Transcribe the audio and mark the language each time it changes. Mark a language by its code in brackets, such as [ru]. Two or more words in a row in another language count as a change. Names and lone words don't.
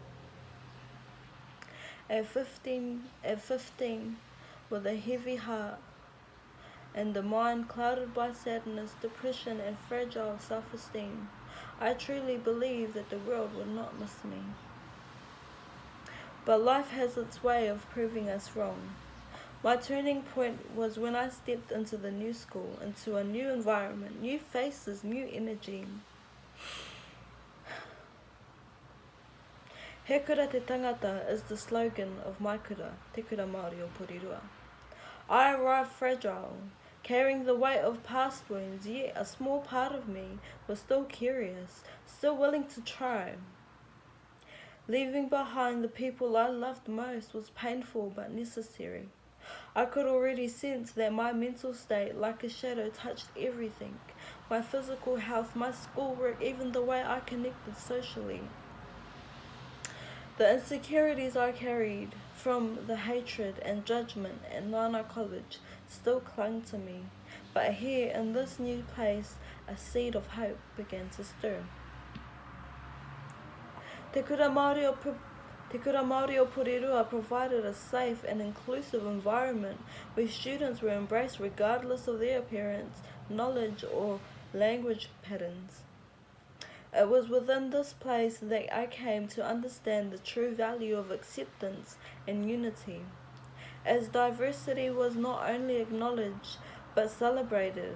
[en] At 15, with a heavy heart and a mind clouded by sadness, depression, and fragile self-esteem, I truly believed that the world would not miss me. But life has its way of proving us wrong. My turning point was when I stepped into the new school, into a new environment, new faces, new energy. [mi] He kura te tangata [en] is the slogan of my kura, te kura Māori o Porirua. I arrived fragile, carrying the weight of past wounds, yet a small part of me was still curious, still willing to try. Leaving behind the people I loved most was painful but necessary. I could already sense that my mental state, like a shadow, touched everything. My physical health, my schoolwork, even the way I connected socially. The insecurities I carried from the hatred and judgment at Nana College still clung to me. But here, in this new place, a seed of hope began to stir. Te kura Māori o Porirua provided a safe and inclusive environment where students were embraced regardless of their appearance, knowledge, or language patterns. It was within this place that I came to understand the true value of acceptance and unity, as diversity was not only acknowledged but celebrated.